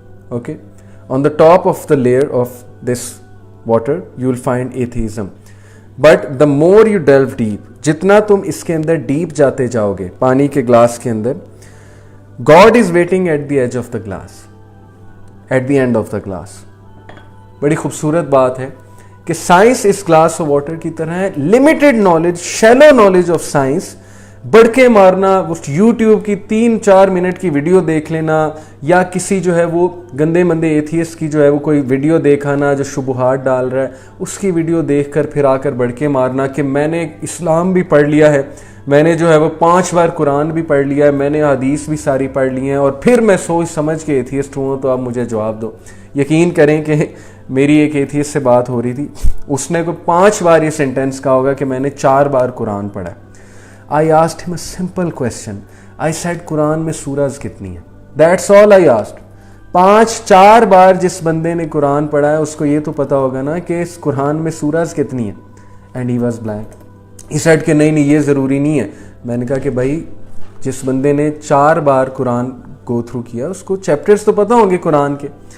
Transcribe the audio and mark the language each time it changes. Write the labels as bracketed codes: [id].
[en] okay, on the top of the layer of this water you will find atheism, but the more you delve deep، [ur] جتنا تم اس کے اندر deep جاتے جاؤ گے پانی کے گلاس کے اندر، [en] God is waiting at the edge of the glass, at the end of the glass. [ur] بڑی خوبصورت بات ہے کہ science اس glass of water کی طرح ہے. Limited knowledge, shallow knowledge of science, بڑھ کے مارنا، اس یوٹیوب کی 3-4 منٹ کی ویڈیو دیکھ لینا، یا کسی جو ہے وہ گندے مندے ایتھیسٹ کی جو ہے وہ کوئی ویڈیو دیکھانا جو شبہات ڈال رہا ہے، اس کی ویڈیو دیکھ کر پھر آ کر بڑھ کے مارنا کہ میں نے اسلام بھی پڑھ لیا ہے، میں نے جو ہے وہ 5 بار قرآن بھی پڑھ لیا ہے، میں نے حدیث بھی ساری پڑھ لی ہیں، اور پھر میں سوچ سمجھ کے ایتھیسٹ ہوں. تو آپ مجھے جواب دو. یقین کریں کہ میری ایک ایتھیسٹ سے بات ہو رہی تھی، اس نے کوئی 5 بار یہ سینٹینس کہا ہوگا کہ میں نے 4 بار قرآن پڑھا ہے. [en] I asked him a simple question. I said [ur] قرآن میں سورز کتنی ہیں؟ [en] That's all I asked. [ur] 5-4 بار جس بندے نے قرآن پڑھا ہے اس کو یہ تو پتا ہوگا نا کہ اس قرآن میں سورز کتنی ہیں. [en] And he was blank. He said [ur] کہ نہیں یہ ضروری نہیں ہے. میں نے کہا کہ بھائی جس بندے نے 4 بار قرآن گو تھرو کیا اس کو چیپٹرز تو پتا ہوں گے قرآن کے.